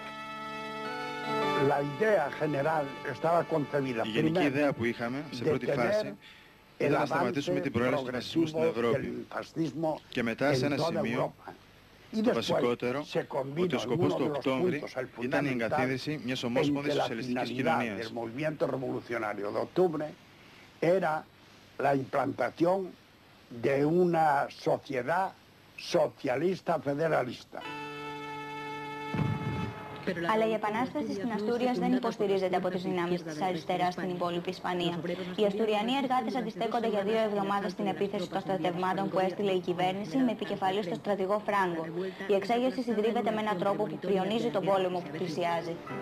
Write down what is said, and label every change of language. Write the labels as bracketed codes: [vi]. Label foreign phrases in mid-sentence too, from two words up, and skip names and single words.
[el] Η γενική ιδέα που είχαμε σε πρώτη φάση ήταν να σταματήσουμε την προέλαση του φασισμού στην Ευρώπη και μετά σε ένα σημείο, το βασικότερο, ότι ο σκοπός του Οκτώβρη ήταν η εγκαθίδρυση μιας ομόσπονδης σοσιαλιστικής κοινωνίας. [es] La implantación de una sociedad socialista federalista. [el] Αλλά η επανάσταση στην Αστούριας δεν υποστηρίζεται από τις δυνάμεις της αριστεράς στην υπόλοιπη Ισπανία. Οι Αστουριανοί εργάτες αντιστέκονται για 2 εβδομάδες στην επίθεση των στρατευμάτων που έστειλε η κυβέρνηση με επικεφαλή στο στρατηγό Φράγκο. Η εξέγερση συντρίβεται με έναν τρόπο που πριονίζει τον πόλεμο που πλησιάζει.